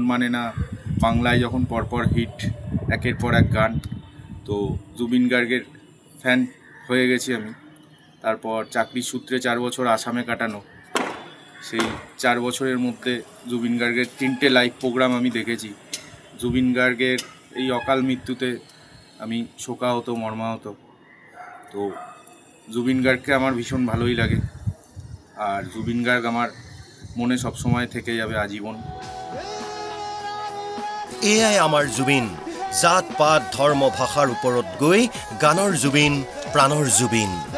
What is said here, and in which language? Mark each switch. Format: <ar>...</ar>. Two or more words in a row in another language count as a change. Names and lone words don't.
<bn>মানে না বাংলায় যখন পরপর হিট একের পর এক গান তো জুবিন গার্গের ফ্যান হয়ে গেছি আমি তারপর চাকরির সূত্রে 4 বছর আসামে কাটানো সেই 4 বছরের মধ্যে জুবিন গার্গের 3টে</bn> <en>live program</en> <bn>আমি দেখেছি জুবিন গার্গের এই অকাল মৃত্যুতে আমি শোকাহত মর্মাহত তো জুবিন গার্গকে আমার ভীষণ ভালোই লাগে আর জুবিন গার্গ আমার মনে সবসময় থেকে যাবে আজীবন</bn> <as>এয়াই আমাৰ জুবিন জাত পাত ধৰ্ম ভাষাৰ ওপৰত গৈ গানৰ জুবিন প্ৰাণৰ জুবিন</as>